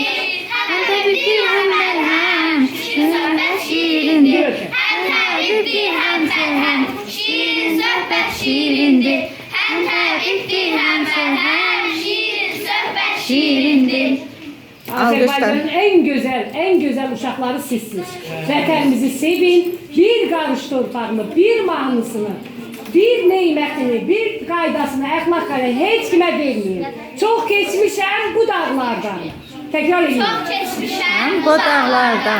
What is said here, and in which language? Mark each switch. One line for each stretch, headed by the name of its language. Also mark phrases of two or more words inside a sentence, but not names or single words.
Turkish: Hem de hem merhem, şirin sohbet şirin dil. Hem de hem merhem, şirin sohbet şirin dil. Hem de hem merhem, şirin sohbet şirin dil.
Azerbaijani: Azərbaycanın
Turkish: en güzel
Azerbaijani: uşaqları sizsiniz. Vətənimizi sevin, bir qarış torpağını, bir mahnısını, bir neymətini, bir qaydasını, əxlaqları heç kimə vermeyin. Çox keçmişəm bu dağlardan.
Turkish: Tekrar edin. Çok geçmişəm bu dağlardan,